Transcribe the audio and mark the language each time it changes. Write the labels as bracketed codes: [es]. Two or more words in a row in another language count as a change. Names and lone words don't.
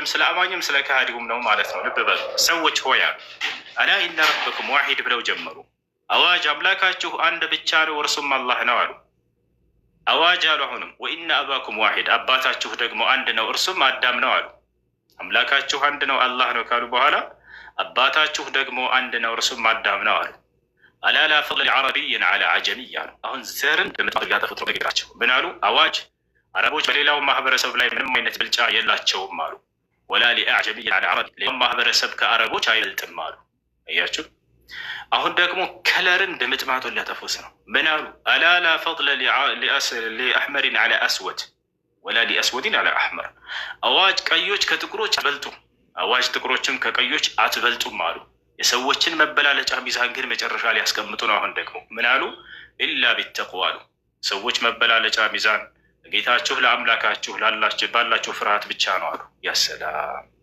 [am] ስለ አማኙም ስለ ከሃዲውም ነው ማለት ነው። ልብ በሉ። ሰዎች ሆይ አሉ። [ar] ألا إن ربكم واحد [am] ብለው ጀመሩ። አዋጅ አምላካችሁ አንድ ብቻ ነው እርሱም አላህ ነው አሉ። አዋጅ አሉ አሁንም [ar] وإن أباكم واحد [am] አባታችሁ ደግሞ አንድ ነው እርሱም አዳም ነው አሉ። አምላካችሁ አንድ ነው አላህ ነው ካሉ በኋላ አባታችሁ ደግሞ አንድ ነው እርሱም አዳም ነው አሉ። [ar] ألا لا فضل لعربي على عجمي [am] አሉ። አሁን ዘርን ለምጣው ያጠፉት ነገራቸው ምን አሉ? አዋጅ አረቦች በሌላው ማህበረሰብ ላይ ምንም አይነት ብልጫ የላቸውም አሉ። [ar] ولا لأعجمي على عربي [am] ሌላው ማህበረሰብ ከአረቦች አይበልጥም አሉ። አያችሁ አሁን ደግሞ ከለርን እንደምጥማቱን ሊያጠፉት ነው። ምን አሉ? [ar] ألا لا فضل لأحمر على أسود ولا لأسود على أحمر [am] አዋጅ ቀዮች ከጥቁሮች አትበልጡም፣ አዋጅ ጥቁሮችም ከቀዮች አትበልጡም አሉ። የሰዎችን መበላለጫ ሚዛን ግን መጨረሻ ላይ ያስቀምጡ ነው። አሁን ደግሞ ምን አሉ? [ar] إلا بالتقوى [am] አሉ። ሰዎች መበላለጫ ሚዛን ጌታችሁ ለአምላካችሁ ባላችሁ ፍርሃት ብቻ ነው አሉ። ያሰላም